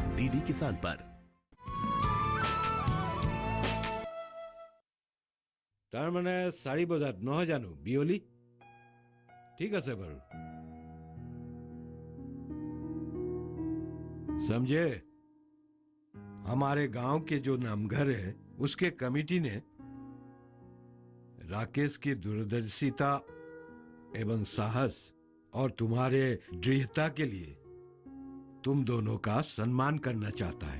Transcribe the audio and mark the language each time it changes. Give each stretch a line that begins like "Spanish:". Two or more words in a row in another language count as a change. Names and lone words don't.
Hindi: डीडी किसान पर।
Assamese: তাৰ মানে 4 বজাত নহয় জানো বিয়লি? ঠিক আছে বাৰু। समझे?
Hindi: हमारे गांव के जो नामघर है उसके कमेटी ने राकेश की दूरदर्शिता एवं साहस और तुम्हारे दृढ़ता के लिए तुम दोनों का सम्मान करना चाहता है।